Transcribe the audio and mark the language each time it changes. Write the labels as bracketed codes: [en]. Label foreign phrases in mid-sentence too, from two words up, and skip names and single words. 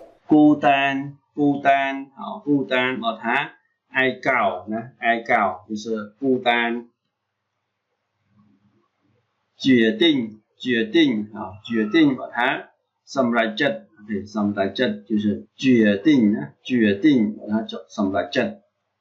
[zh] 孤单，孤单，好，孤单，把它哀告呢，哀告就是孤单。决定，决定，好，决定把它សម្រេចចិត្ត ，សម្រេចចិត្ត就是决定呢，决定把它សម្រេចចិត្ត。